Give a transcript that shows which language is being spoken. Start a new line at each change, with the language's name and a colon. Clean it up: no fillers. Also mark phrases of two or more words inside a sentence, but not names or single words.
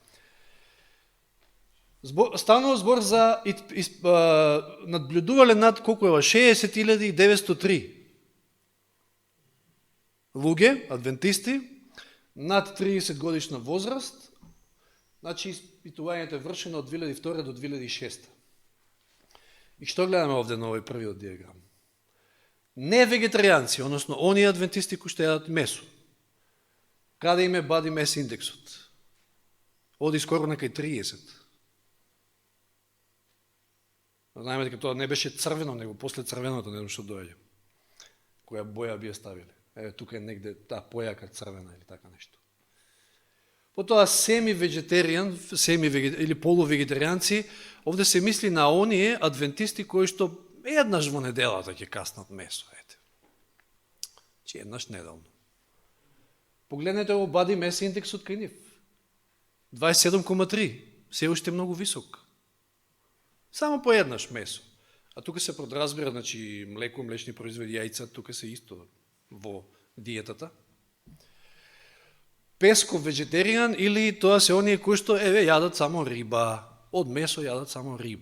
Macedonian: Станува збор за надблюдувале над колку е 60.903 луѓе, адвентисти, над 30 годишна возраст, значи испитувањето е вршено од 2002 до 2006. И што гледаме овде на овој првиот диаграм? Не вегетаријанци, односно оние адвентисти кои што јадат месо. Каде им е
English: body mass
Macedonian: индексот? Оди скоро на кај 30. Знаеме дека тоа не беше црвено, него после црвеното, не знам што доаѓа. Која боја би ја ставиле. Еве, тука е негде појака црвена или така нешто. Потоа семи-вегетаријан, или полувегетаријанци, овде се мисли на оние адвентисти кои што еднаш во неделата ќе каснат месо, ете. Че еднаш неделно. Погледнете ово
English: body mass
Macedonian: индексот кај нив. 27,3, се уште многу висок. Само по еднаш месо. А тука се подразбира, значи млеко, млечни производи, јајца, тука се исто во диетата. Песко вегетаријан или тоа се оние кои што јадат само риба, од месо јадат само риба.